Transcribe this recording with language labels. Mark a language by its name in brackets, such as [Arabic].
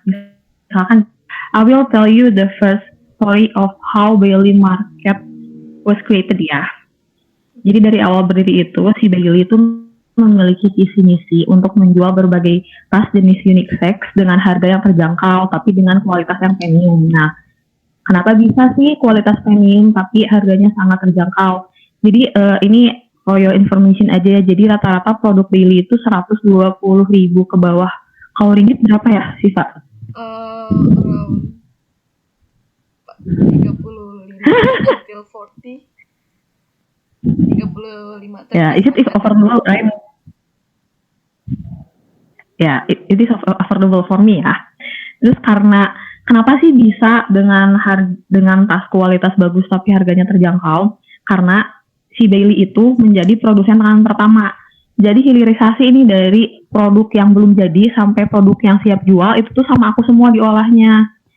[Indonesian] Misalkan, [English] I will tell you the first story of how Bailey Market was created ya. [Indonesian] Jadi dari awal berdiri itu, si Bailey itu memiliki visi misi untuk menjual berbagai tas jenis unisex dengan harga yang terjangkau tapi dengan kualitas yang premium. Nah, kenapa bisa sih kualitas premium tapi harganya sangat terjangkau? Jadi ini [English] for your information [Indonesian] aja ya. Jadi rata-rata produk Bailey itu 120.000 ke bawah. Kalau ringgit berapa ya, Siva? [English] Around 35 until 40. 35. Yeah, is it affordable, right? Ya, yeah, it is affordable for me ya. [Indonesian] Terus kenapa sih bisa dengan tas kualitas bagus tapi harganya terjangkau? Karena si Bailey itu menjadi produsen tangan pertama. Jadi hilirisasi ini dari produk yang belum jadi sampai produk yang siap jual itu tuh sama aku semua diolahnya.